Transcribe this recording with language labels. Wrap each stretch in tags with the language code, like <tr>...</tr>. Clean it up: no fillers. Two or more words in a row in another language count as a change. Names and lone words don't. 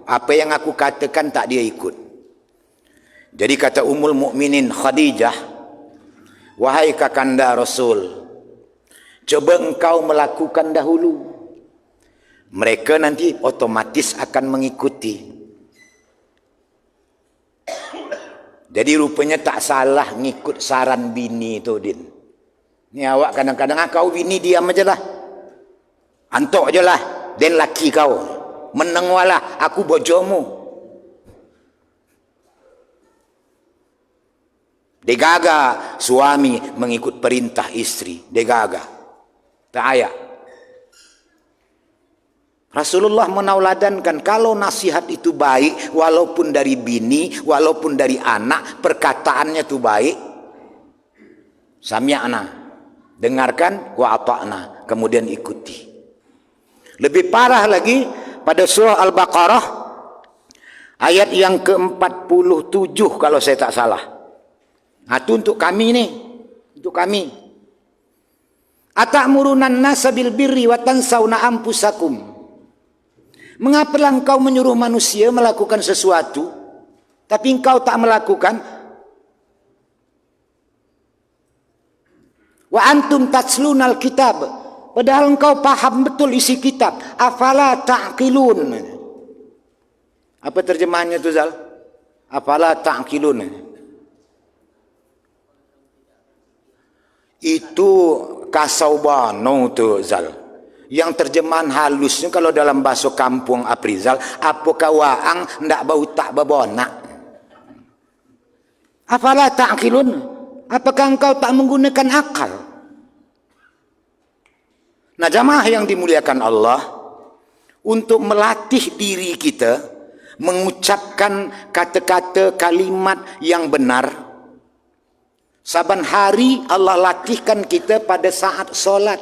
<id>Apa yang aku katakan tak dia ikut. Jadi kata Ummul Mukminin Khadijah, wahai kakanda Rasul, coba engkau melakukan dahulu. Mereka nanti otomatis akan mengikuti. Jadi rupanya tak salah ngikut saran bini tu, Din. Ni awak kadang-kadang kau bini diam aja lah. Antok je lah. Dan laki kau.</id> <jv>Meneng walah, aku bojomu.</jv> <id>Degaga suami mengikut perintah istri. Degaga. Tak ayak. Rasulullah menauladankan kalau nasihat itu baik, walaupun dari bini, walaupun dari anak, perkataannya itu baik. Sami'na, dengarkan,</id> <ar>wa ata'na,</ar> <id>kemudian ikuti. Lebih parah lagi pada surah Al-Baqarah ayat yang ke-47 kalau saya tak salah. Itu untuk kami nih, untuk kami.</id> <ar>Atamuruna an-nasa bil birri wa tansawna anfusakum.</ar> <id>Mengapalah engkau menyuruh manusia melakukan sesuatu, tapi engkau tak melakukan?</id> <ar>Wa antum tatslunal kitab.</ar> <id>Padahal engkau paham betul isi kitab.</id> <ar>Afala ta'qilun.</ar> <id>Apa terjemahannya tu, Zal?</id> <ar>Afala ta'qilun.</ar> <id>Itu kasawbano tu, Zal. Yang terjemahan halusnya kalau dalam bahasa kampung Aprizal, apakah</id> <min>waang ndak bau tak babonak.</min> <ar>Afala ta'qilun?</ar> <id>Apakah engkau tak menggunakan akal? Nah, jamaah yang dimuliakan Allah, untuk melatih diri kita mengucapkan kata-kata kalimat yang benar, saban hari Allah latihkan kita pada saat solat.</id>